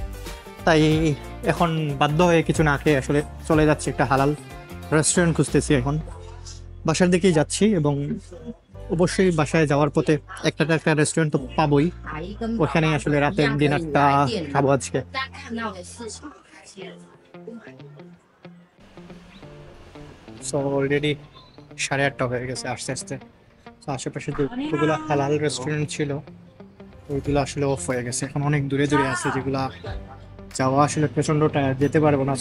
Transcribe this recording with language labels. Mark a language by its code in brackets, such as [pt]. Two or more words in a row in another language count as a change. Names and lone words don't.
[bn] তাই এখন বাধ্য হয়ে কিছু না খেয়ে আসলে চলে যাচ্ছি, একটা হালাল রেস্টুরেন্ট খুঁজতেছি। এখন বাসার দিকেই যাচ্ছি, এবং অবশ্যই বাসায় যাওয়ার পথে একটা না একটা রেস্টুরেন্ট তো পাবোই। ওখানে আসলে রাতের ডিনারটা খাবো আজকে। [zh] 大家看到的市场。 [en] so already [bn] 8:30 হয়ে গেছে আস্তে আস্তে। তো আশেপাশে যেগুলো হালাল রেস্টুরেন্ট ছিল ওইগুলো আসলে অফ হয়ে গেছে, এখন অনেক দূরে দূরে আছে, যেগুলা যাওয়া আসলে প্রচণ্ড টায়ার, যেতে পারবো না।